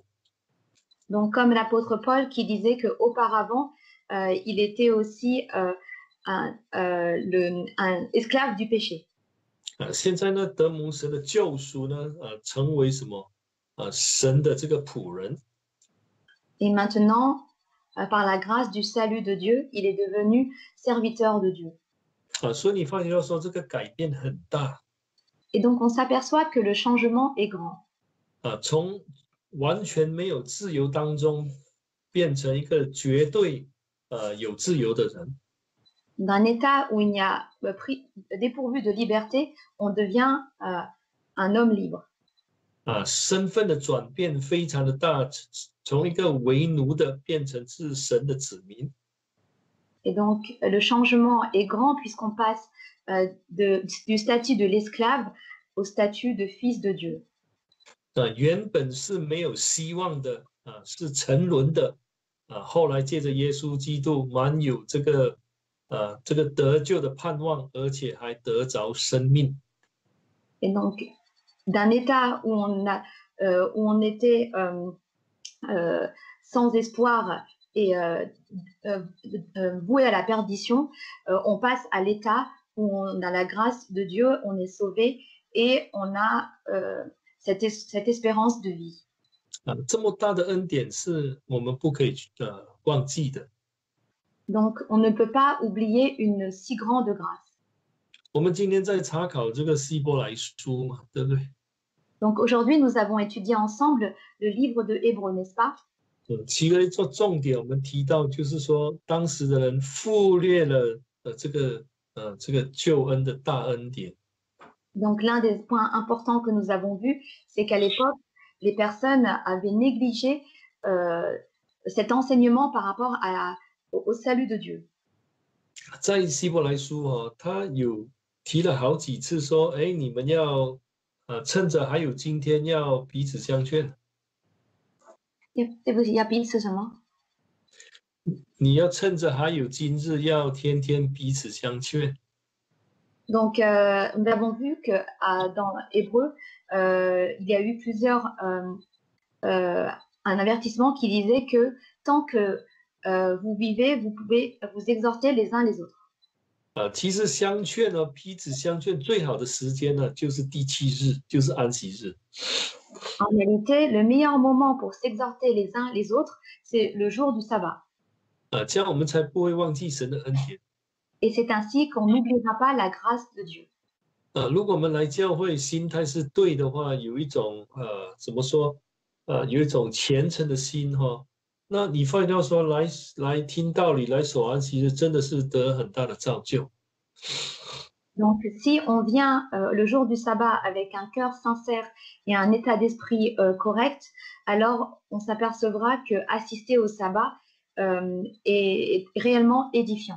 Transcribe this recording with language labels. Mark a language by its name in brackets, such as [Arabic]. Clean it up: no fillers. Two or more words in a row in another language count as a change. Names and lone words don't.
[French] Donc comme l'apôtre Paul qui disait qu'auparavant, il était aussi un esclave du péché. [Chinese] 现在呢，得蒙神的救赎呢，成为什么？神的这个仆人。 [French] Et maintenant, par la grâce du salut de Dieu, il est devenu serviteur de Dieu. [Chinese] 所以你发觉到说这个改变很大。 [French] Et donc, on s'aperçoit que le changement est grand. [Chinese] 从完全没有自由当中变成一个绝对有自由的人。 [French] D'un état où il n'y a dépourvu de liberté, on devient un homme libre. [Chinese] 身份的转变非常的大，从一个为奴的变成是神的子民。 [French] Et donc, le changement est grand puisqu'on passe du statut de l'esclave au statut de fils de Dieu. [Chinese] 原本是没有希望的是沉沦的后来借着耶稣基督满有这个得救的盼望，而且还得着生命。 [French] Et donc, d'un état où on était sans espoir et voué à la perdition, on passe à l'état où on a la grâce de Dieu, on est sauvé et on a cette espérance de vie. [Chinese] 这么大的恩典是我们不可以忘记的。 [French] Donc, on ne peut pas oublier une si grande grâce. [Chinese] 我们今天在查考这个希伯来书嘛，对不对？ [French] Donc aujourd'hui, nous avons étudié ensemble le livre de Hébreux, n'est-ce pas? [Chinese] 其中做重点，我们提到就是说，当时的人忽略了这个救恩的大恩典。 [French] Donc l'un des points importants que nous avons vus, c'est qu'à l'époque, les personnes avaient négligé cet enseignement par rapport au salut de Dieu. [Chinese] 在希伯来书他有提了好几次说，哎，你们要趁着还有今天，要彼此相劝。是什么？你要趁着还有今日，要天天彼此相劝。 [French] Donc, nous avons vu que dans Hébreu, il y a eu un avertissement qui disait que tant que vous vivez, vous pouvez vous exhorter les uns les autres. [Chinese] 其实相劝呢，彼此相劝最好的时间呢，就是第7日，就是安息日。 [French] En réalité, le meilleur moment pour s'exhorter les uns les autres, c'est le jour du sabbat. [Chinese] 这样我们才不会忘记神的恩典。 [French] Et c'est ainsi qu'on n'oubliera pas la grâce de Dieu. [Chinese] 如果我们来教会心态是对的话，有一种怎么说有一种虔诚的心那你发现到说来听道理来守安息日，真的是得很大的造就。 [French] Donc, si on vient le jour du sabbat avec un cœur sincère et un état d'esprit correct, alors on s'apercevra que assister au sabbat est réellement édifiant.